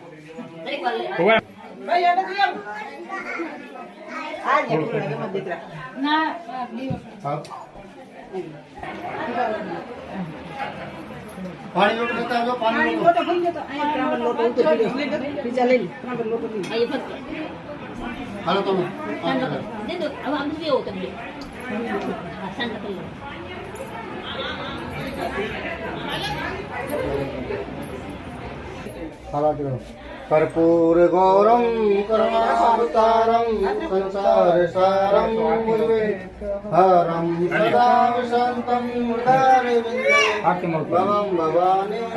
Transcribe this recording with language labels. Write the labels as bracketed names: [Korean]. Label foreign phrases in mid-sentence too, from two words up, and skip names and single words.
[Gujarati] પાણી લોટ લેતા આવજો. પાણી લોટ હાલો તમે [Sanskrit] कर्पूर गौरम करुणावतारम संसार सारम हरम सदा शांतम मुरारे विंदे भवम भवानी